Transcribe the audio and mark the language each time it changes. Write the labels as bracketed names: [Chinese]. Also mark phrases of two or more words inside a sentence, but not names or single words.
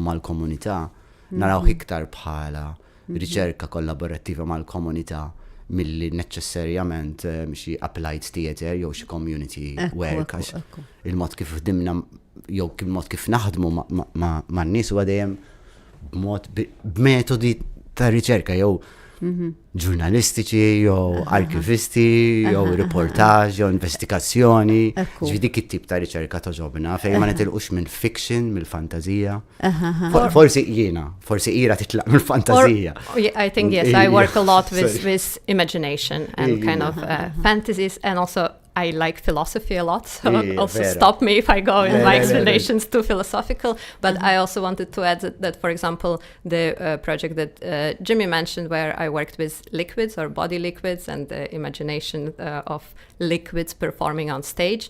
[Maltese] mal-komunità, naraw iktar bħala riċerka kollaborattiva mal-komunità milli neċessarjament xi [English] applied theatre [Maltese] jew xi [English] community work [Maltese] għax il-mod kif ħdimna jew il-mod kif naħdmu man-nies huwa dejjem b'metodi ta' riċerka jew ġurnalistiċi, jew arkivisti, jew reportaġġ, jew investigazzjoni. Ġifieri dik it-tip ta' riċerka toġobna fejn ma nitilqux minn fiction, mill-fantażija. Forsi ira titlaq mill-fantażija. [English] I think yes, I work a lot with imagination and kind of fantasies, and also I like philosophy a lot, so also stop me if I go in my explanations too philosophical. But I also wanted to add that for example, the project that Jimmy mentioned, where I worked with liquids or body liquids and the imagination of liquids performing on stage.